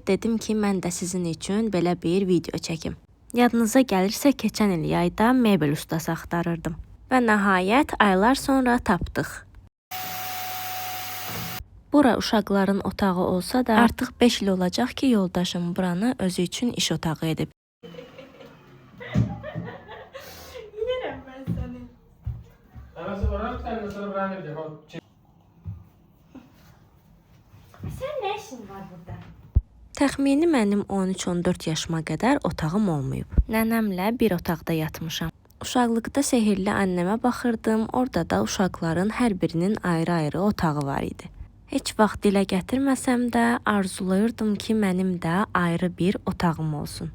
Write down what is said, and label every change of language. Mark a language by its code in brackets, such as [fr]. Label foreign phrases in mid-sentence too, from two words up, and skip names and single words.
[az] Dedim ki, mən də sizin üçün belə bir video çəkim. Yadınıza gəlirsə, keçən il yayda mebel ustası axtarırdım. Və nəhayət aylar sonra tapdıq. Bura uşaqların otağı olsa da, artıq 5 il olacaq ki, yoldaşım buranı özü üçün iş otağı edib. [tr] Yerim ben seni. Arası olarak sen mesela buranı edecek. Sen ne işin var burada? [az] Təxmini mənim 13-14 yaşıma qədər otağım olmayıb. Nənəmlə bir otaqda yatmışam. Uşaqlıqda sehirli annəmə baxırdım, orada da uşaqların hər birinin ayrı-ayrı otağı var idi. Heç vaxt dilə gətirməsəm də arzulayırdım ki, mənim də ayrı bir otağım olsun.